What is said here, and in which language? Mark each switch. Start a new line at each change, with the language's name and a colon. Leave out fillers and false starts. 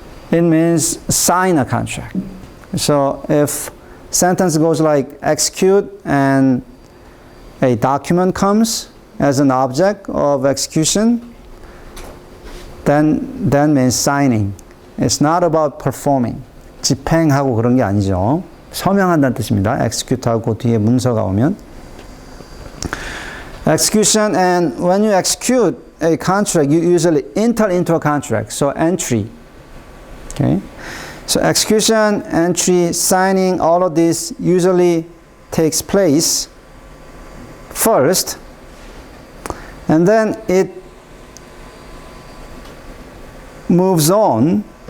English: It means sign a contract. So if sentence goes like execute and a document comes as an object of execution, then that means signing. It's not about performing.
Korean: 집행하고 그런 게 아니죠. 서명한다는 뜻입니다. execute하고 뒤에 문서가 오면.
English: Execution, and when you execute a contract, you usually enter into a contract. So entry. Okay. So execution, entry, signing, all of this usually takes place first, and then it moves on.